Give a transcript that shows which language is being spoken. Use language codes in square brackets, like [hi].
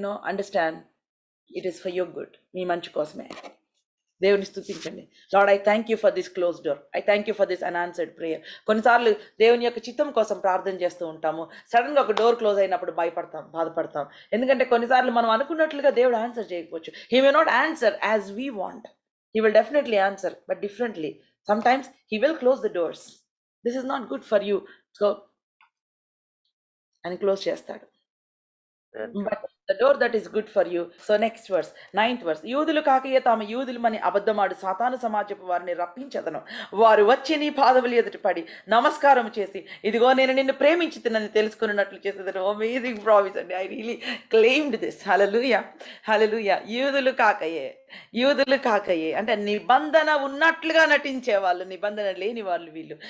[en] understand, it is for your good, [te] మీ మంచి కోసమే. దేవుని స్తుతించండి. [en] Lord, I thank you for this close door, I thank you for this unanswered prayer. [te] కొన్నిసార్లు దేవుని యొక్క చిత్తం కోసం ప్రార్థన చేస్తూ ఉంటాము, సడన్గా ఒక డోర్ క్లోజ్ అయినప్పుడు బాధపడతాం. ఎందుకంటే కొన్నిసార్లు మనం అనుకున్నట్లుగా దేవుడు ఆన్సర్ చేయకపోవచ్చు. [en] He may not answer as we want. He will definitely answer, but differently. Sometimes he will close the doors. This is not good for you. So, and close chestadu. But the door that is good for you. So next verse, 9th verse. [te] యూదులు కాకయే తాము యూదులమని అబద్ధమాడు సాతాను సమాజపు వారిని రప్పించదను. వారు వచ్చి నీ పాదముల ఎదుట పడి నమస్కారం చేసి, ఇదిగో నేను నిన్ను ప్రేమించుతున్నని తెలుసుకున్నట్లు చేసేదను. [en] Amazing promise అండి. I really claimed this. Hallelujah, hallelujah. [te] యూదులు కాకయే అంటే నిబంధన ఉన్నట్లుగా నటించే వాళ్ళు, నిబంధన లేని వాళ్ళు వీళ్ళు.